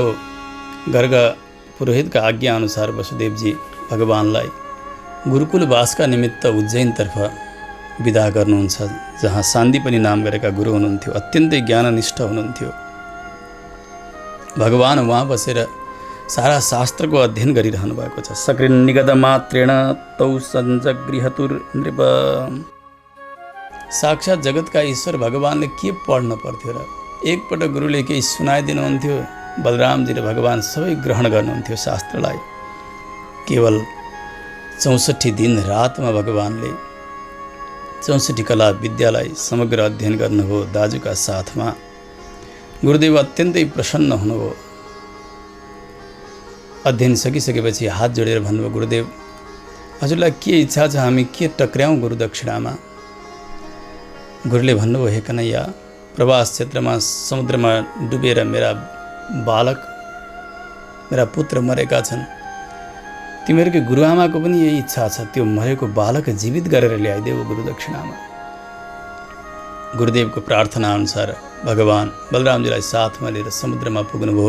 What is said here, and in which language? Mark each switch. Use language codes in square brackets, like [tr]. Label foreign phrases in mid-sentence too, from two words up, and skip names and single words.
[ne] गर्ग पुरोहितका आज्ञा अनुसार वसुदेवजी भगवानलाई गुरुकुलवासका निमित्त उज्जैनतर्फ विदा गर्नुहुन्छ, जहाँ सान्दीपनि नाम गरेका गुरु हुनुहुन्थ्यो। अत्यन्तै ज्ञाननिष्ठ हुनुहुन्थ्यो। भगवान उहाँ बसेर सारा शास्त्रको अध्ययन गरिरहनु भएको छ। [sa] सकृन्निगत मात्रेण तौ सञ्जगृहतुर नृप। [ne] साक्षात् जगतका ईश्वर भगवानले के पढ्न पर्थ्यो र? एकपटक गुरुले केही सुनाइदिनुहुन्थ्यो। बलरामजी र भगवान सबै ग्रहण गर्नुहुन्थ्यो शास्त्रलाई। केवल 64 दिन रातमा भगवानले 64 कला विद्यालाई समग्र अध्ययन गर्नुभयो दाजुका साथमा। गुरुदेव अत्यन्तै प्रसन्न हुनुभयो। अध्ययन सकिसकेपछि हात जोडेर भन्नुभयो, गुरुदेव हजुरलाई के इच्छा छ, हामी के टक्र्याउँ गुरु दक्षिणामा? गुरुले भन्नुभयो, हे कन्हैया, प्रवास क्षेत्रमा समुद्रमा डुबेर मेरा बालक, मेरा पुत्र मरेका छन्। तिमीहरूकै गुरुआमाको पनि यही इच्छा छ, त्यो मरेको बालक जीवित गरेर ल्याइदेऊ गुरु दक्षिणामा। गुरुदेवको प्रार्थना अनुसार भगवान बलरामजीलाई साथमा लिएर समुद्रमा पुग्नुभयो।